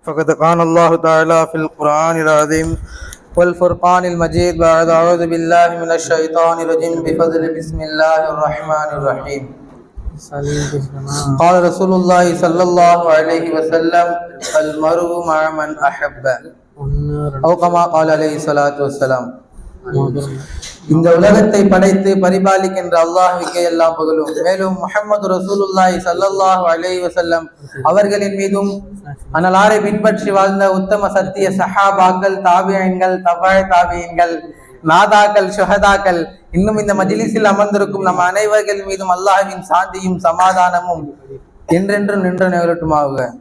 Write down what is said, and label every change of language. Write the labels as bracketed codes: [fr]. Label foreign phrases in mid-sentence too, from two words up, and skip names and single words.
[ar] فقد قال الله تعالى في القرآن العظيم والفرقان المجيد بعد أعوذ بالله من الشيطان الرجيم بفضل بسم الله الرحمن الرحيم. قال رسول الله صلى الله عليه وسلم المرء مع من أحب أو كما قال عليه الصلاة والسلام. [ta] இந்த உலகத்தை படைத்து பரிபாலிக்கின்ற அல்லாஹ்வுக்கே எல்லாம் புகழும். மேலும் முஹம்மது [ar] رسول الله صلى الله عليه وسلم [ta] அவர்களின் மீதும் அன்னலாரை பின்பற்றி வாழ்ந்த உத்தம சத்திய சஹாபாக்கள், தாபியீன்கள், தபஅ தாபியீன்கள், நாதாக்கள், ஷுஹதாக்கள், இன்னும் இந்த மஜ்லிஸில் அமர்ந்திருக்கும் நம் அனைவர்கள் மீதும் அல்லாஹ்வின் சாந்தியும் சமாதானமும் என்றென்றும் நின்று நிகழட்டுமாக.